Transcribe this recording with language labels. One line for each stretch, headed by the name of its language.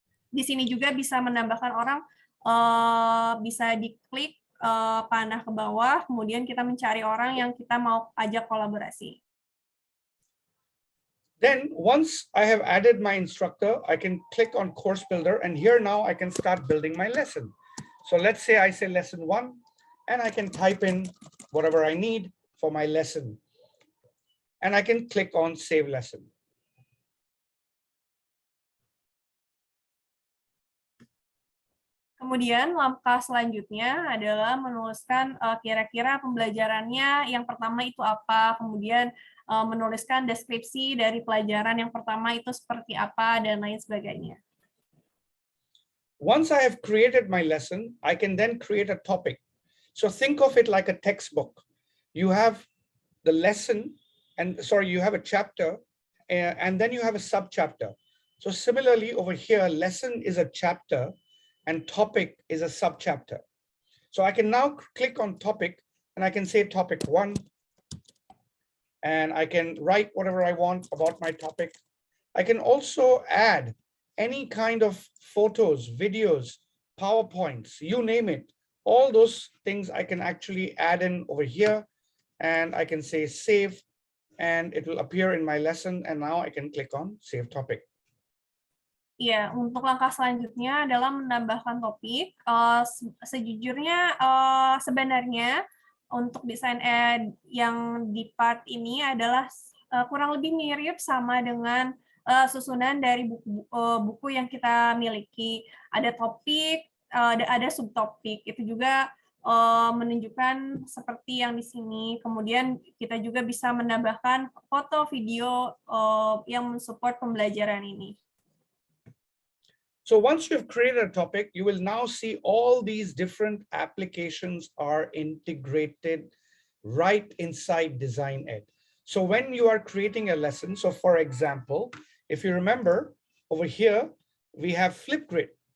Indonesian: Di sini juga bisa menambahkan orang, bisa diklik panah ke bawah, kemudian kita mencari orang yang kita mau ajak kolaborasi.
English: Then once I have added my instructor, I can click on Course Builder, and here now I can start building my lesson. So let's say I say lesson 1, and I can type in whatever I need for my lesson. And I can click on Save Lesson.
Indonesian: Kemudian langkah selanjutnya adalah menuliskan kira-kira pembelajarannya yang pertama itu apa, kemudian menuliskan deskripsi dari pelajaran yang pertama itu seperti apa, dan lain sebagainya.
English: Once I have created my lesson, I can then create a topic. So think of it like a textbook. You have the lesson, you have a chapter, and then you have a sub-chapter. So similarly over here, lesson is a chapter, and topic is a sub-chapter. So I can now click on topic, and I can say topic 1, and I can write whatever I want about my topic. I can also add any kind of photos, videos, PowerPoints, you name it. All those things I can actually add in over here, and I can say save, and it will appear in my lesson. And now I can click on save topic.
Indonesian: Ya, untuk langkah selanjutnya adalah menambahkan topik. Sejujurnya, sebenarnya untuk desain ed yang di part ini adalah kurang lebih mirip sama dengan susunan dari buku yang kita miliki. Ada topik, ada subtopik. Itu juga menunjukkan seperti yang di sini. Kemudian kita juga bisa menambahkan foto, video yang mensupport pembelajaran ini.
English: So once you've created a topic, you will now see all these different applications are integrated right inside Design Ed. So when you are creating a lesson, so for example, if you remember over here, we have Flipgrid.